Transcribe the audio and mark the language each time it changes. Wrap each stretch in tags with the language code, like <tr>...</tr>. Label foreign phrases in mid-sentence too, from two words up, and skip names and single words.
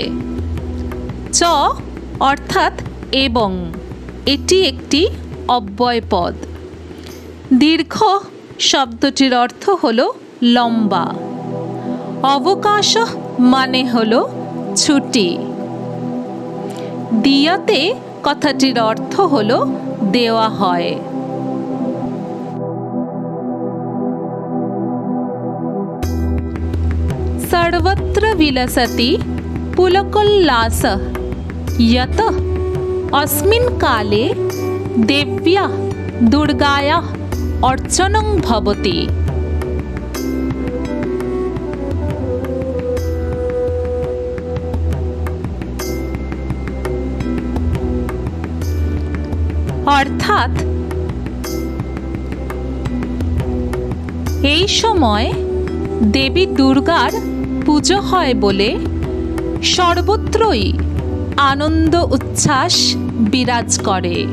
<bn>চ অর্থাৎ এবং, এটি একটি অব্যয় পদ। দীর্ঘ শব্দটির অর্থ হল লম্বা। অবকাশ মানে হল ছুটি। দিয়াতে কথাটির অর্থ হল দেওয়া হয়।</bn> <sa>सर्वत्र विलसति पुलकोल्लासः यतः अस्मिन् काले देव्याः दुर्गायाः अर्चनं भवति।</sa> <bn>অর্থাৎ এই সময় দেবী দুর্গার পুজো হয় বলে সর্বত্রই আনন্দ উচ্ছ্বাস বিরাজ করে।</bn>